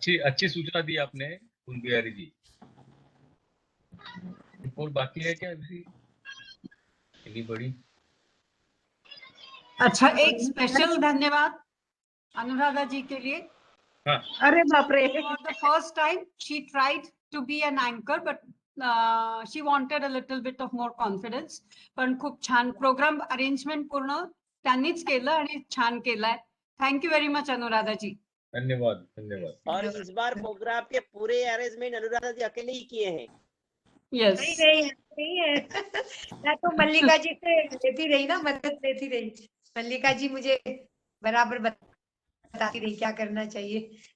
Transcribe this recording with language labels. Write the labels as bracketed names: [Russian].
[Hindi] अच्छी सूचना दी आपने कुंज बिहारी जी. रिपोर्ट बाकी है क्या अभी? बड़ी. अच्छा, एक स्पेशल धन्यवाद अनुराधा जी के लिए. अरे बाप रे. [English] For the first time she tried to be an anchor, but she wanted a little bit of more confidence. [Marathi] पण खूप छान प्रोग्राम अरेंजमेंट पूर्ण त्यांनीच केलं आणि छान केलाय. [English] Thank you very much Anuradha ji. [Hindi] धन्यवाद धन्यवाद। और इस बार प्रोग्राम के पूरे अरेंजमेंट अनुराधा जी अकेले ही किए हैं। [English] yes [Hindi] नहीं है मैं तो मल्लिका जी से लेती रही ना, मदद लेती रही। मल्लिका जी मुझे बराबर बताती रही क्या करना चाहिए।